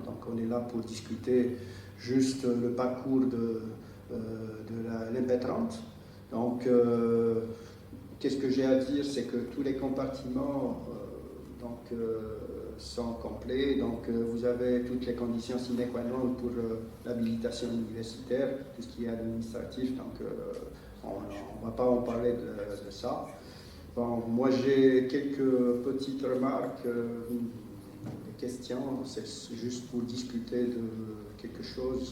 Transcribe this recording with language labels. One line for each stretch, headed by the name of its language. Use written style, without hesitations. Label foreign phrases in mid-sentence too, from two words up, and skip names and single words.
French: Donc, on est là pour discuter juste le parcours de l'impétrante. Donc, qu'est-ce que j'ai à dire, c'est que tous les compartiments sont complets. Donc, vous avez toutes les conditions
Latin: sine qua non
French: pour l'habilitation universitaire, tout ce qui est administratif. Donc, on ne va pas en parler de ça. Bon, moi, j'ai quelques petites remarques, des questions. C'est juste pour discuter de quelque chose.